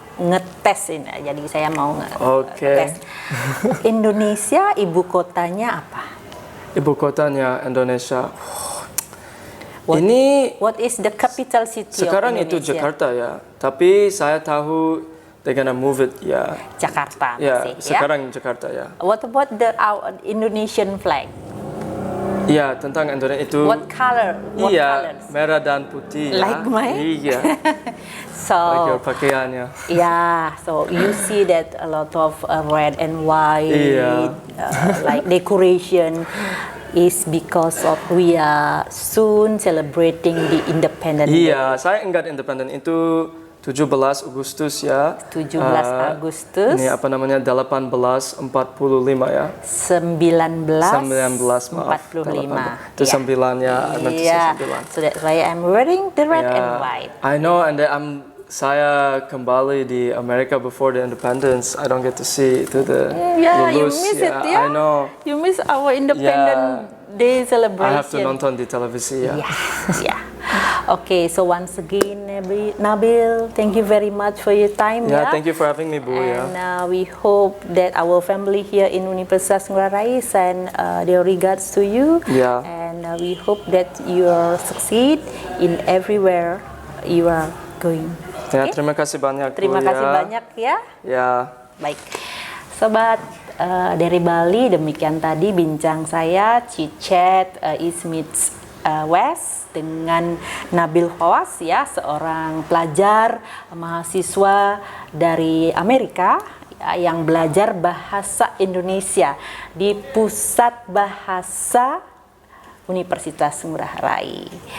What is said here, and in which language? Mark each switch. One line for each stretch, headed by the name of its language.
Indonesian: ngetes ini, jadi saya mau Oke. ngetes. Indonesia ibu kotanya apa? Ibu kotanya Indonesia.
English: What is the capital city
Indonesian: sekarang
English: of Indonesia?
Indonesian: itu Jakarta ya. Tapi saya tahu
English: they're gonna move it
Indonesian: ya. Jakarta Ya, masih, sekarang Jakarta ya.
English: What about our Indonesian flag?
Indonesian: Iya, tentang Indonesia itu.
English: What color? What
Indonesian: iya,
English: colors?
Indonesian: merah dan putih ya.
English: Like mine?
Indonesian: Iya.
English: So, like your
Indonesian: pakaiannya.
English: yeah, so you see that a lot of red and white,
Indonesian: Iya.
English: like decoration is because of we are soon celebrating the Independence Day.
Indonesian: Iya, saya ingat
English: independen
Indonesian: itu 17 Agustus ya. 17 Agustus. Ini apa namanya? 1845 ya. 1945. maaf. Itu 9 ya.
English: Yeah. So that's why I'm wearing the red and white. I know, and
Indonesian: saya kembali di Amerika
English: before the independence. I don't get to see to the You
Indonesian: lulus.
English: miss it, yeah? I know. You miss our Independence Day celebration. I have to
Indonesian: nonton di televisi ya.
English: Yes, yeah. Okay, so once again, Nabil, thank you very much for your time. Yeah, thank you for having me, Bu. And we hope that our family here in Universitas Ngurah Rai send their regards to you. Yeah. And we hope that you will succeed in everywhere you are going.
Indonesian: Ya, terima kasih banyak. Terima Bu, kasih banyak ya. Ya. Baik, sobat dari Bali, demikian tadi bincang saya Chit-Chat East meets West dengan Nabil Khawas ya, seorang pelajar mahasiswa dari Amerika yang belajar bahasa Indonesia di Pusat Bahasa Universitas Ngurah Rai.